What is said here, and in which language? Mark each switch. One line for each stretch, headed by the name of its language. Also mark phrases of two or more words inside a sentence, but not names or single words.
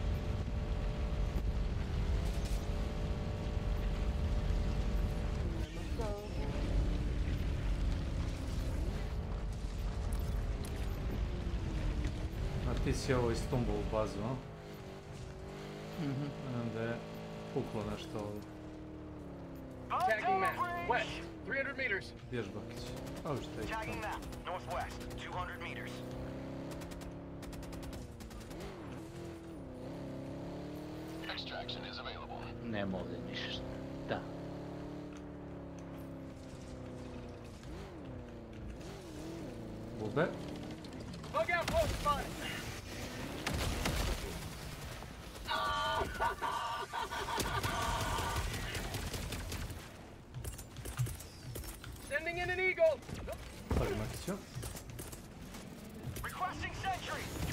Bosnian: A ti si ovo istumbao u bazu, a? Onda je puklo nešto ovdje.
English: Tagging map, west, 300 meters.
Bosnian: Vježbakić. Ovo što je
English: Tagging map, northwest, 200 meters. Extraction is available.
Bosnian: Nema ovdje ništa. Da. Bube.
English: Bug out post spotted. Sending in an eagle. Sorry, Makiću. Requesting sentry.